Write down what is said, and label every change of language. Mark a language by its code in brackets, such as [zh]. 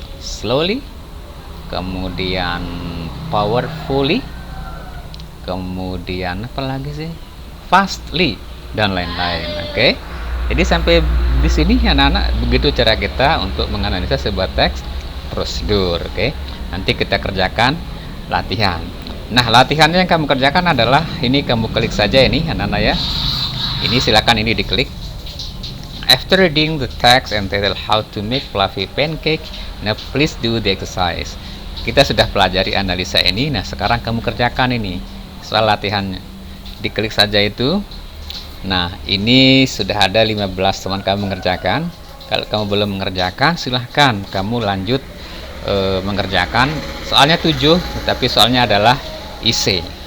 [id] slowly, kemudian powerfully, kemudian apa lagi sih, fastly, dan lain-lain. Oke, jadi sampai di sini anak-anak begitu cara kita untuk menganalisa sebuah teks prosedur. Oke, nanti kita kerjakan latihan. Nah, latihannya yang kamu kerjakan adalah ini, kamu klik saja ini anak-anak ya. Ini silakan ini diklik. [en] After reading the text and title how to make fluffy pancake, now please do the exercise. [id] Kita sudah pelajari analisa ini. Nah, sekarang kamu kerjakan ini soal latihannya. Diklik saja itu. Nah, ini sudah ada 15 teman kamu mengerjakan. Kalau kamu belum mengerjakan, silahkan kamu lanjut mengerjakan. Soalnya 7, tapi soalnya adalah IC.